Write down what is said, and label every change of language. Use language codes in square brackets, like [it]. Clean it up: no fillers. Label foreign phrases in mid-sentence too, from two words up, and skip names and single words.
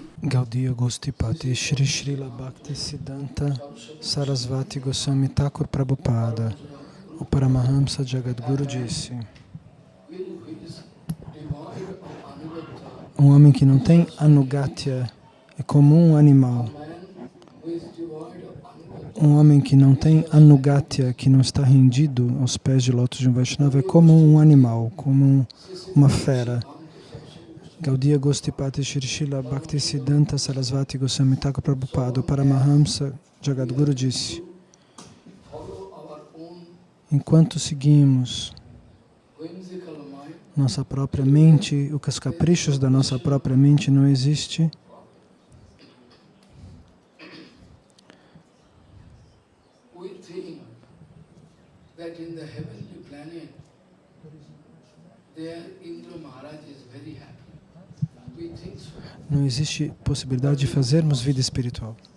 [pt] Gaudiya Goshtipati Shri Srila Bhakti Siddhanta Sarasvati Goswami Thakur Prabhupada, o Paramahamsa Jagadguru disse: um homem que não tem anugatya é como um animal. Um homem que não tem anugatya, que não está rendido aos pés de lótus de um Vaishnava, é como um animal, como uma fera. Gaudiya Goshtipati Shri Srila Bhakti Siddhanta Sarasvati Goswami Thakur Prabhupada, o Paramahamsa Jagadguru disse: enquanto seguimos nossa própria mente, os caprichos da nossa própria mente, não existe possibilidade de fazermos vida espiritual.